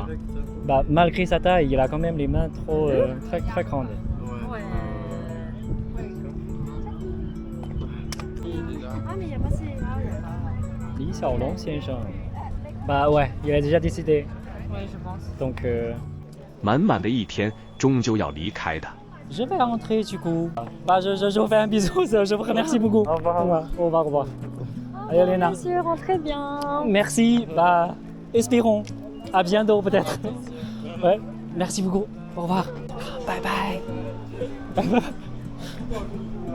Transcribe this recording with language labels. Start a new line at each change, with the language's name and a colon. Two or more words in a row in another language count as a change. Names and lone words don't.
French: Bah, malgré sa taille, il a quand même les mains trop très, très grandes. Ouais. Ah, mais il n'y a pas ces. Ah, il y a pas.
Chinese: Li Xiaolong 先生.
French: Bah ouais, il a déjà décidé. Ouais, je pense. Donc
Chinese: 满满的一天，终究要离开的。
French: je vais rentrer du coup. Bah je vous fais un bisou, je vous remercie beaucoup. Au revoir. Au revoir, au revoir. Allez Léna. Monsieur, rentrez bien. Merci, bah espérons. À bientôt peut-être. Ouais, merci beaucoup. Au revoir.
English: Bye bye. Bye bye.